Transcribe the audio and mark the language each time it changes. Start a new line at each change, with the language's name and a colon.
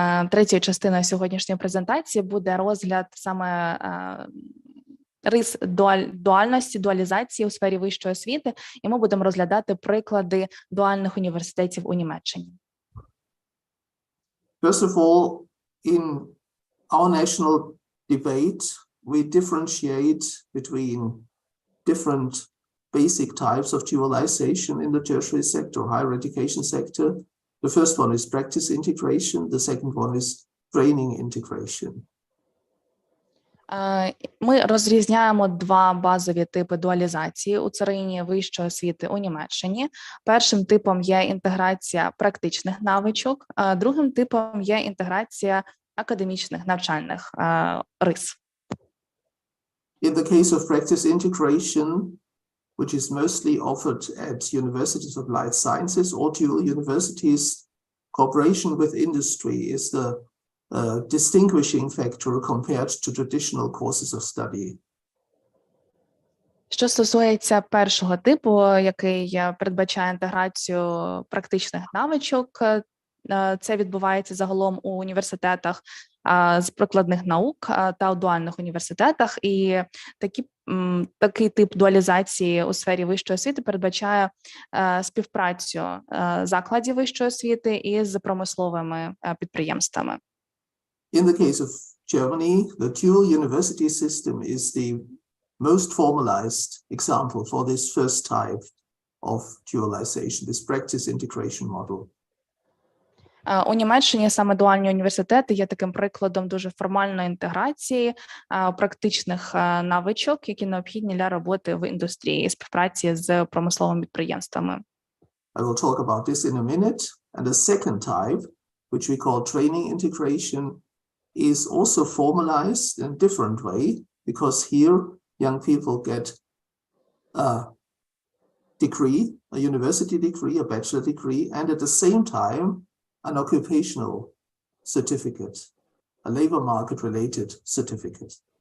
Ukrainian: Третьою частиною сьогоднішньої презентації буде розгляд саме рис дуальності, дуалізації у сфері вищої освіти, і ми будемо розглядати приклади дуальних університетів у Німеччині.
English: First of all, in our national debate, we differentiate between different basic types of dualization in the tertiary sector, higher education sector. The first one is practice integration. The second one is training integration.
Ukrainian: Ми розрізняємо два базові типи дуалізації у царині вищої освіти у Німеччині. Першим типом є інтеграція практичних навичок, а другим типом є інтеграція академічних навчальних рис.
English: In the case of practice integration, which is mostly offered at universities of applied sciences or dual universities, cooperation with industry is the distinguishing factor compared to traditional courses of study.
Ukrainian: Що стосується першого типу, який передбачає інтеграцію практичних навичок, це відбувається загалом у університетах з прикладних наук та у дуальних університетах, і такий тип дуалізації у сфері вищої освіти передбачає співпрацю закладів вищої освіти із промисловими підприємствами.
English: In the case of Germany, the dual university system is the most formalized example for this first type of dualization, this practice integration model.
Ukrainian: У Німеччині саме дуальні університети є таким прикладом дуже формальної інтеграції практичних навичок, які необхідні для роботи в індустрії і співпраці з промисловими підприємствами.
English: I will talk about this in a minute. And the second type, which we call training integration, is also formalized in a different way, because here young people get a degree, a university degree, a bachelor degree, and at the same time, an occupational certificate, a labor market related certificate.